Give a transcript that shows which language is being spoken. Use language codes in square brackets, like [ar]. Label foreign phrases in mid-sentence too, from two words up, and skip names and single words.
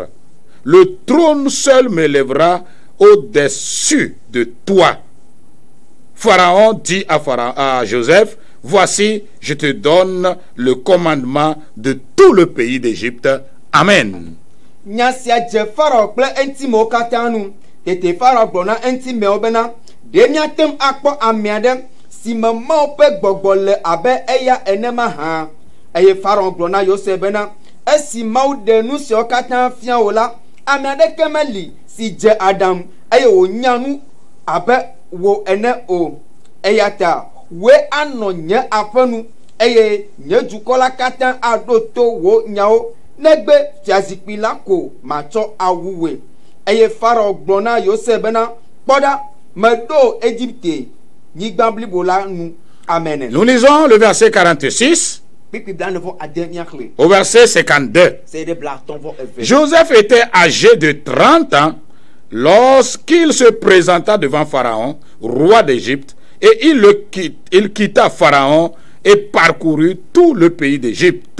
[fr] Le trône seul m'élèvera au-dessus de toi. Pharaon dit à Joseph: voici, je te donne le commandement de tout le pays d'Égypte. Amen. [ee] tete Pharaon gblɔ na eŋutimewo bena ɖe míate akpɔ ame aɖe si me Mawu ƒe gbɔgbɔ le abe eya ene mahã. Eye Pharaon gblɔ na Yosef bena esi Mawu ɖe nu siawo katã fia wò la, ame aɖeke meli si dze Adam eye wònya nu abe wò ene o. Eya ta woe anɔ nye aƒenu eye nye dukɔ la katã aɖo to wò nyawo negbe fiazikpui la ko matsɔ awu woe. Eye Pharaon gblɔ na Yosef bena kpɔ ɖa meɖo Egypte nyigba blibo la nu. Amen. [fr] Nous lisons le verset 46 au verset 52. Joseph était âgé de 30 ans lorsqu'il se présenta devant Pharaon, roi d'Égypte, et il quitta Pharaon et parcourut tout le pays d'Égypte.